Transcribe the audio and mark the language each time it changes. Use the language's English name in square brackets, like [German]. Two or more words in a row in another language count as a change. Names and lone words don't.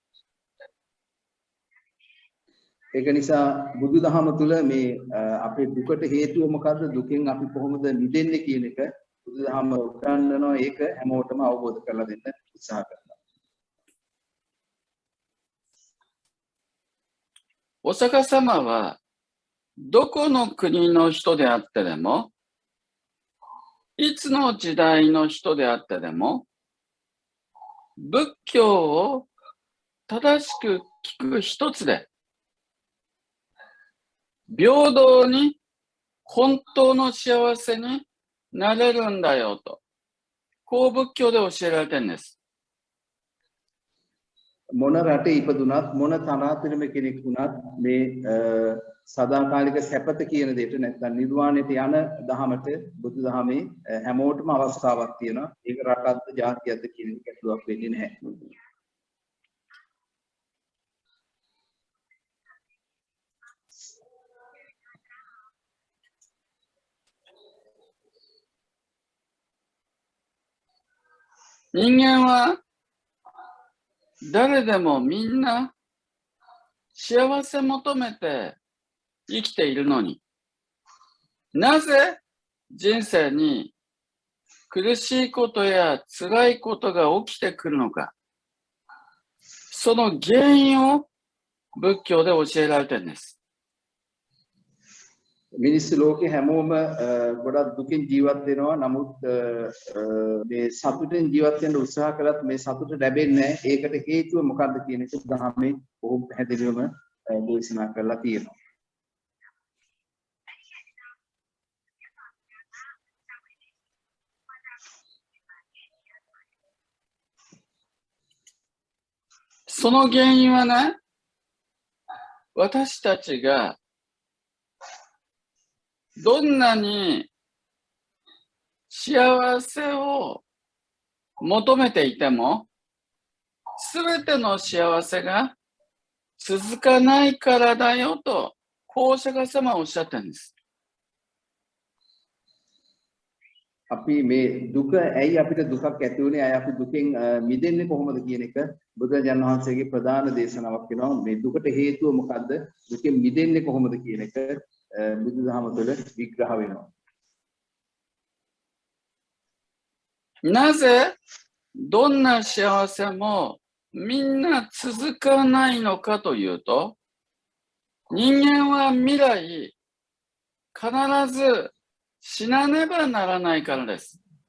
[Sinhala] ඒක නිසා බුදුදහම තුළ මේ අපේ දුකට හේතුව මොකද්ද දුකෙන් අපි කොහොමද මිදෙන්නේ කියන එක බුදුදහම උගන්වනවා ඒක හැමෝටම අවබෝධ කරලා දෙන්න උත්සාහ කරනවා. [Japanese] お釈迦様はどこの国の人であってでも、いつの時代の人であってでも、仏教を正しく聞く一つで、平等に本当の幸せになれるんだよと、こう仏教で教えられてるんです。 [Sinhala] මොන රටේ ඉපදුනත් මොන තරාතිරම කෙනෙක් වුණත් මේ සදාකාලික සැපත කියන දෙයට නැත්නම් නිර්වාණයට යන දහමට බුදුදහමේ හැමෝටම අවස්ථාවක් තියෙනවා. ඒක රටක්ද ජාතියක්ද කියන එක ගැටලුවක් වෙන්නේ නැහැ. [Japanese] 人間は誰でもみんな幸せ求めて生きているのに、なぜ人生に苦しいことや辛いことが起きてくるのか、その原因を仏教で教えられているんです。 [Sinhala] මිනිස්සු ලෝකේ හැමෝම ගොඩක් දුකින් ජීවත් වෙනවා. නමුත් මේ සතුටින් ජීවත් වෙන්න උත්සාහ කළත් මේ සතුට ලැබෙන්නේ නැහැ. ඒකට හේතුව මොකක්ද කියන එක ධර්මයේ බොහෝ පැහැදිලිවම දේශනා කරලා තියෙනවා. [Japanese] その原因はね、私たちがどんなに幸せを求めていても、すべての幸せが続かないからだよと、こうお釈迦様はおっしゃったんです。 [Sinhala] අපි මේ දුක ඇයි අපිට දුකක් ඇති වුනේ අය අපි දුකෙන් මිදෙන්නේ කොහොමද කියන එක බුදුරජාණන් වහන්සේගේ ප්‍රධාන දේශනාවක් වෙනවා මේ දුකට හේතුව මොකද්ද දුකෙන් මිදෙන්නේ කොහොමද කියන එක බුදුදහම තුළ විග්‍රහ වෙනවා [Japanese] なぜどんな幸せもみんな続かないのかというと、人間は未来必ず死なねばならないからです。